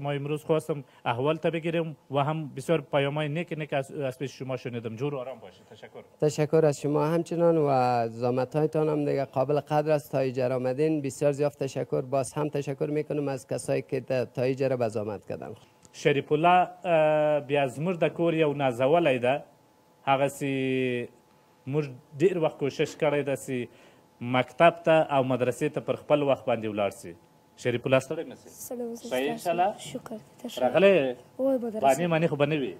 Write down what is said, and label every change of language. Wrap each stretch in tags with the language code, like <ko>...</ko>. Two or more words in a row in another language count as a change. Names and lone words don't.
<fa>ما امروز خواستم احوال تا بگیریم و هم بسیار پیامای نیک از پیش شما شنیدم. جور و آرام باشه. تشکر از شما همچنان و زحمت‌هایتان هم دیگه قابل قدر است. تا اینجا آمدین بسیار زیاد تشکر. باز هم تشکر میکنم از کسایی که تا اینجا به زحمت کردن.</fa> <ps>شریف الله بیا زموږ د کور یو نازولی ده، هغسې موږ ډېر وخت کوشش کړی ده چې مکتب ته او مدرسې ته پر خپل وخت باندې ولاړ سي. شریف الله ستړی نه سي؟ ښه انشاءالله. راغلی بانې مانې خو به نه وي؟</ps>